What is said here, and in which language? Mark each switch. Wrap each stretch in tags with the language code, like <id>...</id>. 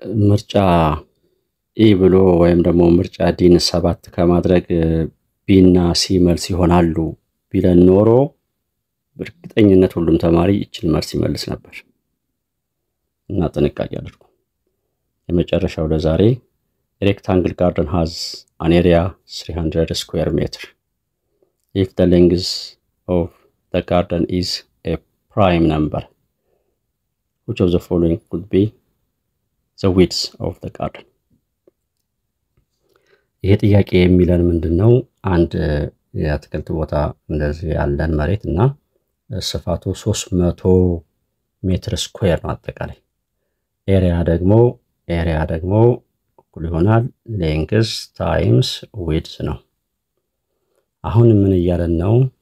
<am>ምርጫ ኢ ብሎ ወይም ደግሞ ምርጫ ዲን 7 ከማድረግ ቢ እና ሲ መልስ ይሆናሉ ቢለን ኖሮ በእርግጠኝነት ሁሉም ተማሪ ይችን መልስ ይመልስ ነበር እና ጥንቃቄ አድርጉ። የመጨረሻው ለዛሬ</am> <en>rectangle garden has an area 300 square meter. If the length of the garden is a prime number, which of the following could be the width of the garden?</en> <am>ይሄ ጥያቄ የሚለን ምንድነው? አንድ የአትክልት ቦታ እንደዚህ ያለን መሬት እና ስፋቱ 300 ሜትር ስኩዌር ነው አጠቃላይ። ኤሪያ ደግሞ እኩል ይሆናል ሌንግዝ ታይምስ ዊድዝ ነው። አሁን ምን እያለን ነው?</am>